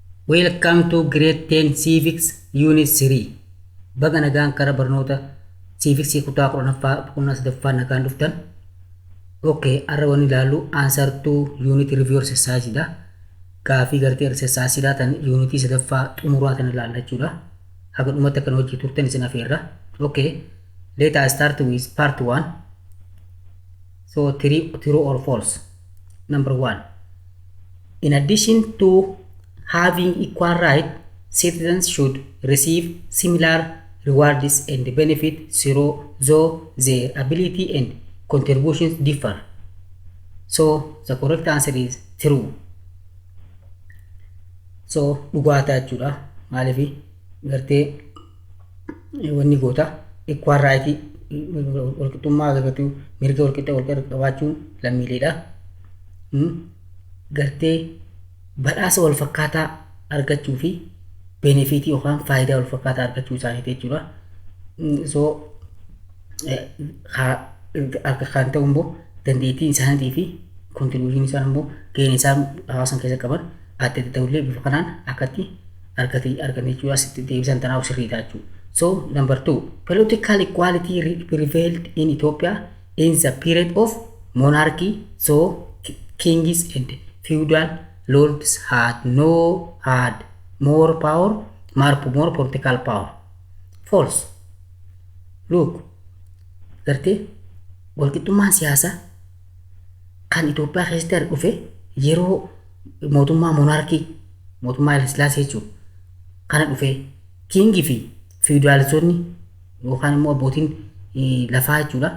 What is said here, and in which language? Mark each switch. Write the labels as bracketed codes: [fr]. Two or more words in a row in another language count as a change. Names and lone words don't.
[en] Welcome to Grade 10 Civics Unit 3. [om] Baga nagaan kara barnoota Civics kutaa 10ffaa nagaan dhuftan. Okay, arra wani ilaallu [en] answer to unit review exercise [om] dha. Gaafii gartee exercise dha tan unit sadaffaa xumuraa tan ilaalla jechuudha. Haga dhumatti akkan hojii turtan isin afeerra. [en] Okay, let us start with part 1. So true or false. Number 1. In addition to having equal right, citizens should receive similar rewards and benefits though their ability and contributions differ. So the correct answer is true. [om] So dhugaataa jechuudha. Maaliif gartee wanni goota [en] equal right [om] walqixxummaa argatu mirga walqixa qabaachuun lammiileedha. Gartee badhaasa wal fakkaataa argachuu fi benefitii yookaan faayidaa wal fakkaataa argachuu isaaniiti jechuudha. So akka kan ta'u immoo dandeettiin isaaniitii fi kontribuushinii isaan immoo gaheen isaan hawaasan keessa qaban adda adda ta'ullee bifa kanaan akkatti argatan jechuudha. Asitti deebisan tanaaf sirriidha jechuudha. [en] So number 2, political equality prevailed in Ethiopia in the period of monarchy. So kings and feudal lords had more power, more political power. False. Look, [om] gartee walqixxummaan siyaasaa kan Itoophiyaa keessatti dhufe yeroo mootummaa monarkii mootummaa Haile Sillaasee jechuudha. Kana dhufe kingii fi feudalisonni yookaan immoo abbootiin lafaa jechuudha.